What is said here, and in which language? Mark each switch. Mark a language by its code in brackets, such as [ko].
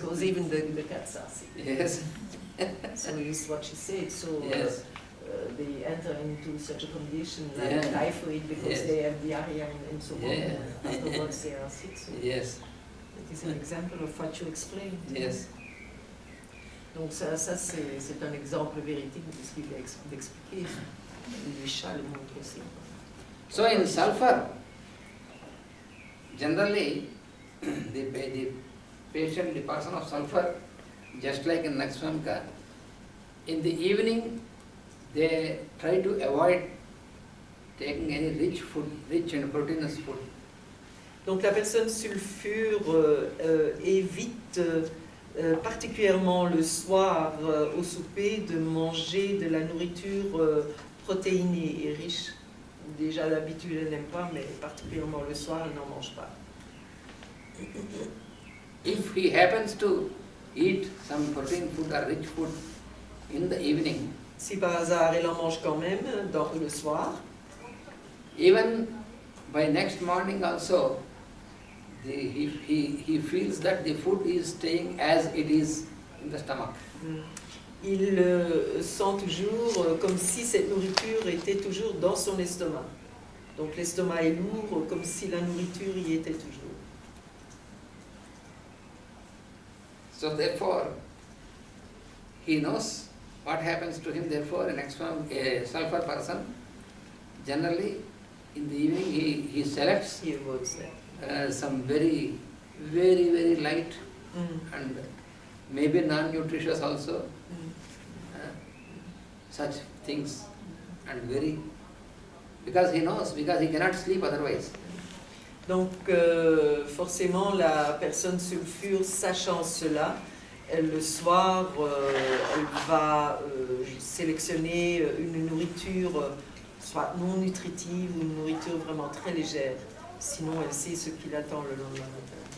[en] because even the cats are sick. Yes. So it's what she said. So Yes. they enter into such a condition like Yeah. typhoid because Yes. they have diarrhea and so on. Yeah. And afterwards they are sick. So Yes. it is an example of what you explained. Yes. [fr] Donc ça c'est un exemple véridique de ce qu'il a expliqué. Les chats le montrent aussi. [en] So in sulfur, generally the patient, the person of sulfur, just like in Naxwamka, in the evening they try to avoid taking any rich food, rich and proteinous food. [fr] Donc la personne sulfure évite particulièrement le soir au souper de manger de la nourriture protéinée et riche. Déjà d'habitude elle n'aime pas, mais particulièrement le soir elle n'en mange pas. [en] If he happens to eat some protein food or rich food in the evening, [fr] Si par hasard elle en mange quand même dans le soir, [en] even by next morning also, he feels that the food is staying as it is in the stomach. [fr] il sent toujours comme si cette nourriture était toujours dans son estomac. Donc l'estomac est lourd comme si la nourriture y était toujours. [en] So therefore, he knows what happens to him. Therefore, a sulfur person, generally in the evening he selects He avoids that. some very, very, very light and maybe non-nutritious also, such things, and very, because he knows, because he cannot sleep otherwise. [fr] Donc forcément la personne sulfure, sachant cela, le soir elle va sélectionner une nourriture soit non nutritive ou une nourriture vraiment très légère. Sinon elle sait ce qui l'attend le lendemain matin.